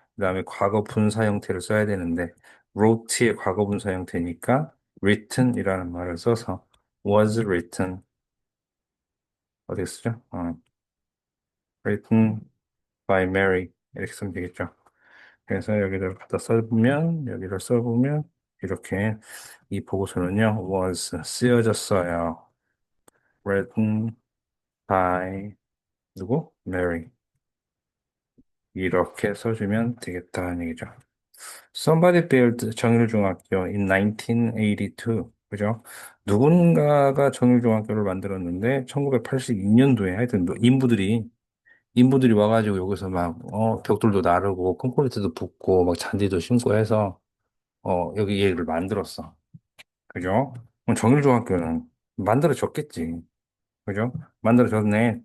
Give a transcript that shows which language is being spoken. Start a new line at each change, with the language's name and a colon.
Korean: 그다음에 과거 분사 형태를 써야 되는데 wrote의 과거 분사 형태니까 written이라는 말을 써서
English: was written
Korean: 어디 쓰죠?
English: written by Mary
Korean: 이렇게 쓰면 되겠죠. 그래서 여기를 써보면 이렇게 이 보고서는요 was 쓰여졌어요.
English: written by
Korean: 누구? Mary. 이렇게 써주면 되겠다는 얘기죠.
English: Somebody built 정일중학교 in 1982.
Korean: 그죠? 누군가가 정일중학교를 만들었는데 1982년도에 하여튼 뭐 인부들이 와가지고 여기서 막 벽돌도 나르고 콘크리트도 붓고 막 잔디도 심고 해서 여기 얘를 만들었어. 그죠? 그럼 정일중학교는 만들어졌겠지. 그죠? 만들어졌네.